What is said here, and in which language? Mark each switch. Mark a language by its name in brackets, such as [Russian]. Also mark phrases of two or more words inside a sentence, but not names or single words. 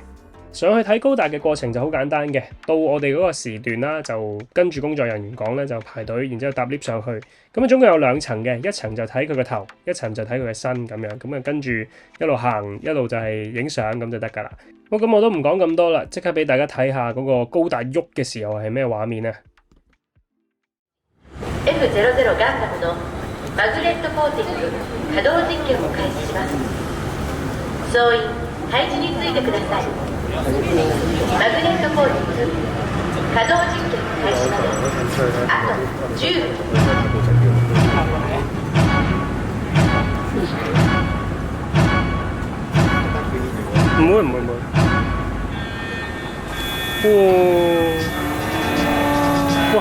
[Cantonese] 上去睇高達嘅過程就好簡單嘅，到我哋嗰個時段啦，就跟住工作人員講咧，就排隊，然之後搭 lift 上去。咁啊，總共有2層嘅，一層就睇佢個頭，一層就睇佢嘅身咁樣。咁啊，跟住一路行，一路就係影相咁就得㗎啦。好，咁我都唔講咁多啦，即刻俾大家睇下嗰個高達喐嘅時候係咩畫面啊！ [Japanese] F00 ガンダムのマグネットコーティング稼働実験を開始します。総員配置についてください。マグネットコーティング稼働実験開始まであと10 秒。 [Cantonese] 唔會。哇！